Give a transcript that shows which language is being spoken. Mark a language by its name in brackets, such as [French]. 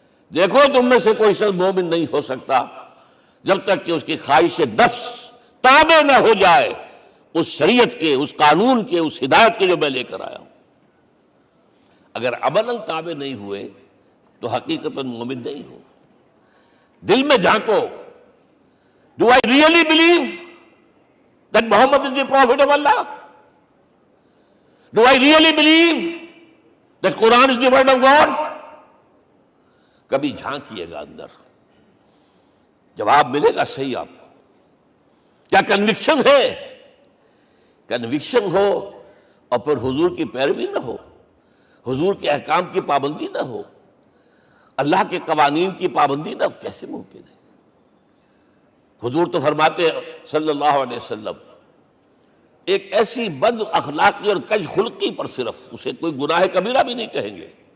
[Urdu] دیکھو تم میں سے کوئی شخص مومن نہیں ہو سکتا جب تک کہ اس کی خواہش نفس تابع نہ ہو جائے اس شریعت کے، اس قانون کے، اس ہدایت کے جو میں لے کر آیا ہوں۔ اگر عملاً تابع نہیں ہوئے تو حقیقتاً مومن نہیں ہو۔ دل میں جھانکو، [English] Do I really believe that Muhammad is the Prophet of Allah? Do I really believe that Quran is the word of God? [Urdu] کبھی جھانکیے گا اندر، جواب ملے گا صحیح آپ کو۔ کیا کنوکشن ہے؟ کنوکشن ہو اور پھر حضور کی پیروی نہ ہو، حضور کے احکام کی پابندی نہ ہو، اللہ کے قوانین کی پابندی نہ ہو، کیسے ممکن ہے؟ حضور تو فرماتے ہیں صلی اللہ علیہ وسلم، ایک ایسی بد اخلاقی اور کج خلقی پر صرف اسے کوئی گناہ کبیرہ بھی نہیں کہیں گے۔